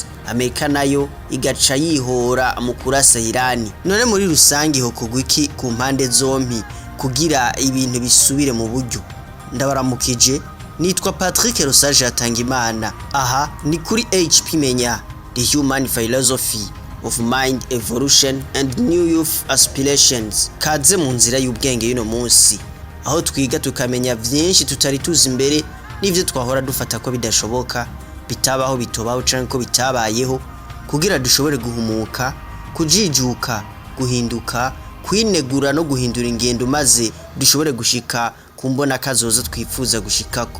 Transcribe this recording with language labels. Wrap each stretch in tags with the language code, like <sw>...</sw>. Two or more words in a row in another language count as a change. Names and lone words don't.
<rn>Amerika nayo igaca yihora mu kurasa Iran. None muri rusangi ho kugwiki ku mpande zompi kugira ibintu bisubire mu buryo? Ndabaramukije, nitwa Patrick Rosaje Atangimana. Aha ni kuri HP Menya,</rn> <en>the human philosophy of mind evolution and new youth aspirations.</en> <rn>Kaze mu nzira y'ubwenge y'uno munsi, aho twiga tukamenya vyinshi tutari tuzi imbere n'ivyo twahora dufata ko bidashoboka, bitabaho, bitobaho canke ko bitabayeho, kugira dushobore guhumuka, kujijuka, guhinduka, kwinegura no guhindura ingendo maze dushobore gushika kumbona kazoza twifuza gushikako.</rn>